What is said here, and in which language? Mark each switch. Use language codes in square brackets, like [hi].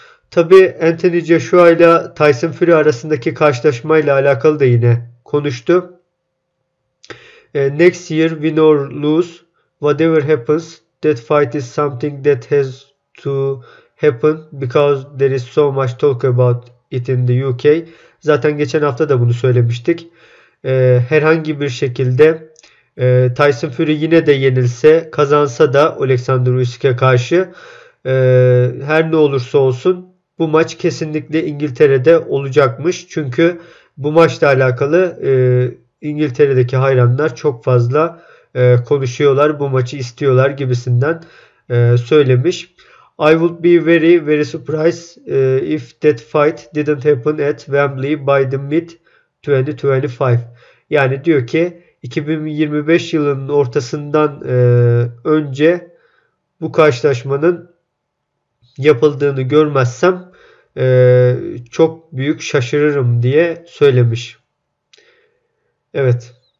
[tr] Tabi Anthony Joshua ile Tyson Fury arasındaki karşılaşmayla alakalı da yine konuştu. [en] Next year, win or lose, whatever happens, that fight is something that has to happen because there is so much talk about it in the UK. [tr] Zaten geçen hafta da bunu söylemiştik. Herhangi bir şekilde Tyson Fury yine de yenilse, kazansa da Alexander Usyk'e karşı her ne olursa olsun bu maç kesinlikle İngiltere'de olacakmış. Çünkü bu maçla alakalı İngiltere'deki hayranlar çok fazla konuşuyorlar. Bu maçı istiyorlar gibisinden söylemiş. [en] I would be very very surprised if that fight didn't happen at Wembley by the mid 2025. [tr] Yani diyor ki 2025 yılının ortasından önce bu karşılaşmanın yapıldığını görmezsem çok büyük şaşırırım diye söylemiş. Evet.